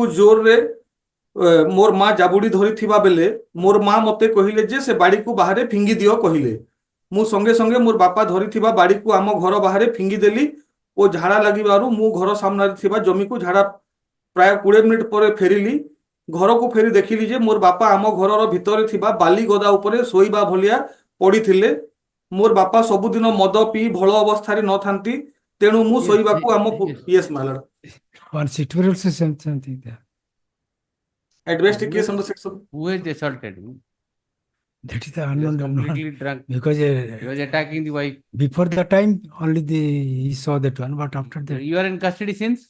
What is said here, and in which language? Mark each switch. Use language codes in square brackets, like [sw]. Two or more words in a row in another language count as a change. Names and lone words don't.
[or] ଜୋରରେ ମୋର ମା ଜାବୁଡ଼ି ଧରିଥିବା ବେଳେ ମୋର ମା ମୋତେ କହିଲେ ଯେ ସେ ବାଡ଼ିକୁ ବାହାରେ ଫିଙ୍ଗି ଦିଅ କହିଲେ ମୁଁ ସଙ୍ଗେ ସଙ୍ଗେ ମୋର ବାପା ଧରିଥିବା ବାଡ଼ିକୁ ଆମ ଘର ବାହାରେ ଫିଙ୍ଗି ଦେଲି ଓ ଝାଡ଼ା ଲାଗିବାରୁ ମୁଁ ଘର ସାମ୍ନାରେ ଥିବା ଜମିକୁ ଝାଡ଼ା ପ୍ରାୟ 20 ମିନିଟ୍ ପରେ ଫେରିଲି ଘରକୁ ଫେରି ଦେଖିଲି ଯେ ମୋର ବାପା ଆମ ଘରର ଭିତରେ ଥିବା ବାଲି ଗଦା ଉପରେ ଶୋଇବା ଭଳିଆ ପଡ଼ିଥିଲେ ମୋର ବାପା ସବୁଦିନ ମଦ ପିଇ ଭଲ ଅବସ୍ଥାରେ ନଥାନ୍ତି ତେଣୁ ମୁଁ ଶୋଇବାକୁ ଆମ [en] yes my lord one sectoral something there. Investigation section. Who has assaulted him? That is the unknown. Completely drunk. Because he was attacking the wife. Before the time, only he saw that one, but after that. You are in custody since?